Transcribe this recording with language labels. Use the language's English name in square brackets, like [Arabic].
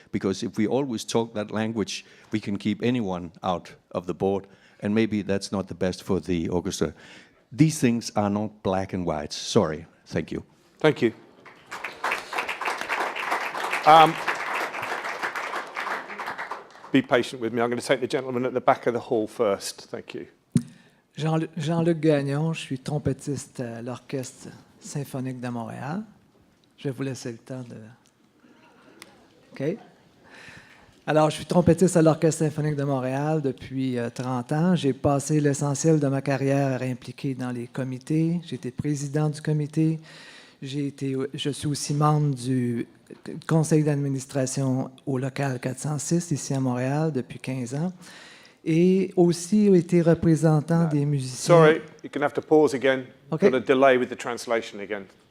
[English] Because if we always talk that language, we can keep anyone out of the board, and maybe that's not the best for the orchestra. These things are not black and white. Sorry. Thank you. Thank you. Be patient with me. I'm going to take the gentleman at the back of the hall first. Thank you. [French] Jean-Luc Gagnon, je suis trompettiste à l'Orchestre symphonique de Montréal. Je vais vous laisser le temps de... OK. Alors, je suis trompettiste à l'Orchestre symphonique de Montréal depuis 30 ans. J'ai passé l'essentiel de ma carrière impliqué dans les comités. J'ai été président du comité. Je suis aussi membre du conseil d'administration au local 406, ici à Montréal, depuis 15 ans. Et aussi été représentant des musiciens. [English] Sorry, you're going to have to pause again. Okay. Got a delay with the translation again.